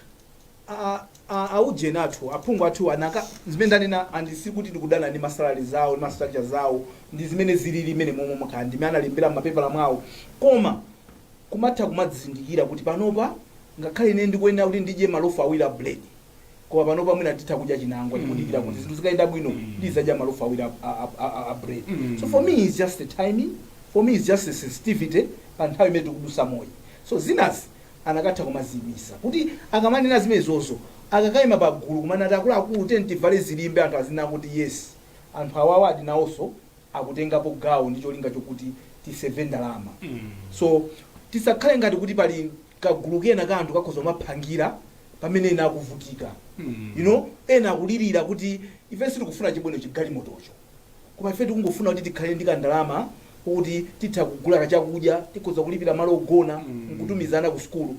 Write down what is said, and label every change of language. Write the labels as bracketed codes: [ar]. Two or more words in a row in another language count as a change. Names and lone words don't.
[ny] aujeni athu aphungu athu anaka zimene ndanena andisi kuti ndikudana ndi masalari zawo ndi mastructure zawo ndi zimene zilili mmene momo mukhala ndimene analembera m'mapepala mwawo, koma kumatha kumadzindikira kuti panopa ngakhale ine ndikuyenera kuti ndidye malofu awiri a bread, koma panopa mwina titha kudya chinangwa ndikudikira kuti zinthu zikayenda bwino ndizadya malofu awiri a bread. [en] So for me it's just the timing, for me it's just the sensitivity [ny] pa nthawi imene tikudusa moyo. So zinazi anakatha kumazimisa kuti akamanena zimenezozo akakayima pagulu kumanati akuluakulu tivale zilimbe anthu azina kuti yes anthu awawa adinawonso akutengapo gawo ndi cholinga chokuti tiseve ndalama. So tisakhale ngati kuti pali kagulu kena ka anthu kakhoza kumaphangira pamene ena akuvutika, ena akulirira kuti ife sitikufuna chibwino chigalimotocho, koma ife tikungofuna kuti tikhale ndi kandalama kuti titha kugula kachakudya, tikhoza kulipira malo ogona, nkutumizana ku sukulu.